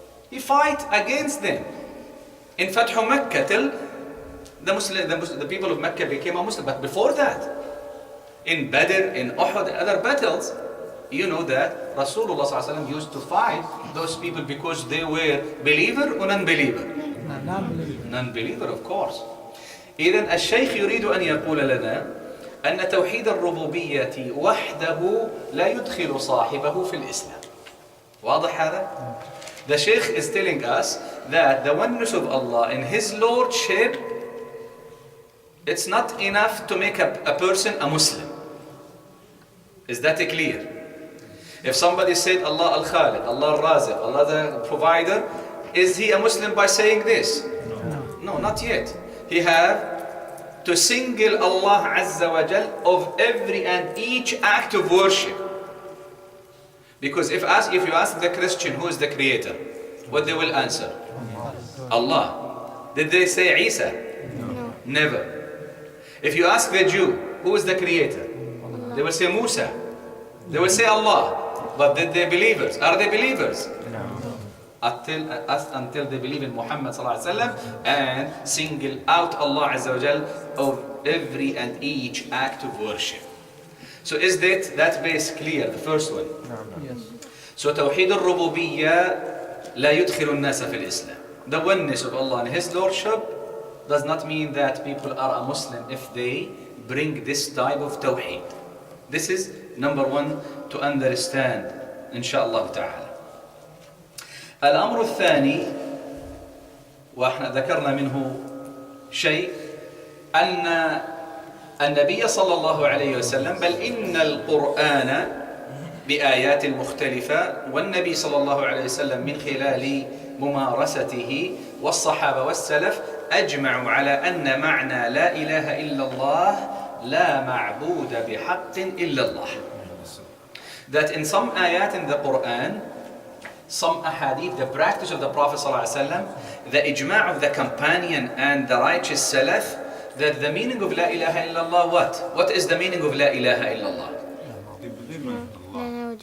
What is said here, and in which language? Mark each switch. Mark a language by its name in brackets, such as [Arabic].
[English] He fight against them. In Fathu Mecca, till the people of Mecca became a Muslim. But before that, in Badr, in Uhud, other battles, you know that Rasulullah ﷺ used to fight those people because they were believer or non-believer? Non-believer, of course. [Arabic] إذن الشيخ يريد أن يقول لنا أن توحيد الربوبية وحده لا يدخل صاحبه في الإسلام. واضح هذا؟ [English] The Sheikh is telling us that the oneness of Allah in His Lordship, it's not enough to make a person a Muslim. Is that clear? If somebody said Allah al-Khaliq, Allah al-Raziq, Allah the provider, is he a Muslim by saying this? No, not yet. He have to single Allah Azza wa Jal of every and each act of worship. Because if you ask the Christian who is the creator, what they will answer? Allah. Did they say Isa? No. Never. If you ask the Jew who is the creator, they will say Musa. They will say Allah. But did they believers? Are they believers? No. Until they believe in Muhammad sallallahu alaihi wasallam and single out Allah Azza wa Jal of every and each act of worship. So is that base clear? The first one. Yes. [Arabic] So توحيد الربوبية لا يدخل الناس في الإسلام. [English] The oneness of Allah and His Lordship does not mean that people are a Muslim if they bring this type of tawheed. This is number one to understand inshallah ta'ala. [Arabic] الأمر الثاني وإحنا ذكرنا منه شيء أن النبي صلى الله عليه وسلم بل إن القرآن بآيات مختلفة والنبي صلى الله عليه وسلم من خلال ممارسته والصحابة والسلف أجمعوا على أن معنى لا إله إلا الله لا معبود بحق إلا الله. [English] That in some ayat in the Quran, some ahadith, the practice of the Prophet ﷺ, the ijma' of the companion and the righteous salaf, that the meaning of La ilaha illallah what? What is the meaning of La ilaha illallah? They believe in Allah.